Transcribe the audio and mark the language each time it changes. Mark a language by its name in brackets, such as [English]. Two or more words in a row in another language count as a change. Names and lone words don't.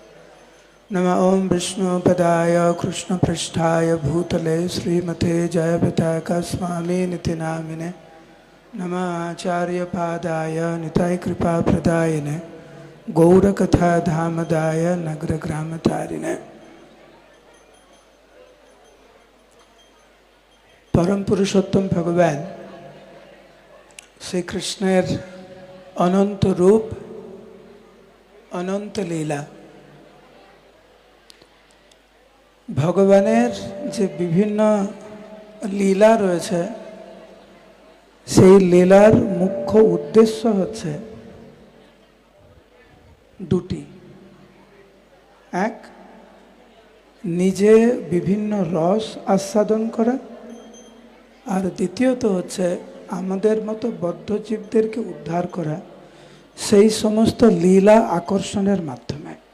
[Sanskrit] नमः ओं विष्णुपदाय कृष्णपृष्ठाय भूतले श्रीमते जयपताका स्वामिनिति नामिने नमः आचार्यपादाय निताय कृपाप्रदायिने गौरकथाधामदाय नगरग्रामतारिणे। [Bangla] পরম পুরুষোত্তম ভগবান শ্রী কৃষ্ণের অনন্ত রূপ অনন্ত লীলা, ভগবানের যে বিভিন্ন লীলা রয়েছে সেই লীলার মুখ্য উদ্দেশ্য হচ্ছে দুটি। এক, নিজে বিভিন্ন রস আস্বাদন করা, আর দ্বিতীয়ত হচ্ছে আমাদের মতো বদ্ধজীবদেরকে উদ্ধার করা সেই সমস্ত লীলা আকর্ষণের মাধ্যমে।